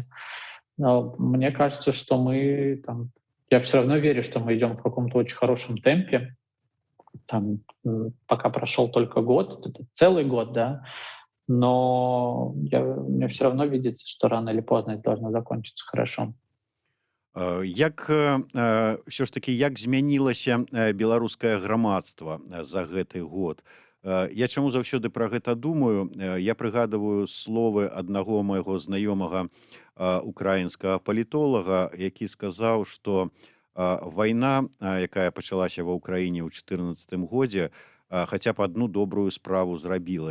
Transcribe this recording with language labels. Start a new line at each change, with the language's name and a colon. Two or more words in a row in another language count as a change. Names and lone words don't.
Russian: Но мне кажется, что мы там, я все равно верю, что мы идем в каком-то очень хорошем темпе. Там, пока прошел только год, это целый год, да, но мне все равно видится, что рано или поздно это должно закончиться хорошо.
Belarusian: Як ўсё ж такі як змянілася беларускае грамадства за гэты год? Я чаму заўсёды пра гэта думаю? Я прыгадываю словы аднаго майго знаёмага украінскага палітолага, які сказаў, што вайна, якая пачалася ва ўкраіне ў 14 годзе, хаця б адну добрую справу зрабіла.